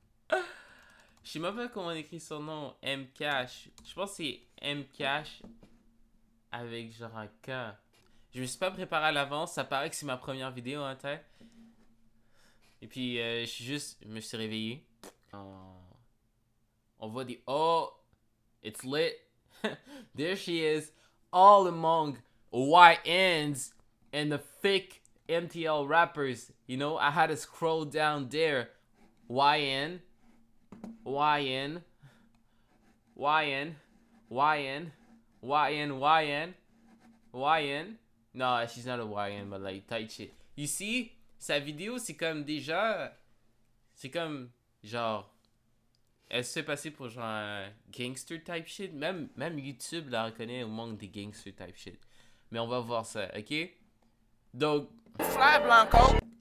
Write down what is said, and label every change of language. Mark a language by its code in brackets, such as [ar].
[fr] Je sais même pas comment on écrit son nom. M Cash. Je pense que c'est M Cash avec genre un K. Je me suis pas préparé à l'avance. Ça paraît que c'est ma première vidéo en tête. Et puis je me suis réveillé. On voit des oh, [en] it's lit. There she is, all among YNs and the fake MTL rappers. You know, I had to scroll down there. YN, YN, YN, YN, YN, YN, YN. No, she's not a YN, but like tight shit. You see, [fr] sa vidéo, c'est comme déjà... C'est comme, genre... Elle se fait passer pour genre un gangster [en] type shit. [fr] Même YouTube la reconnaît au manque des gangster type shit. Mais on va voir ça, ok? Donc, Fly Blanco!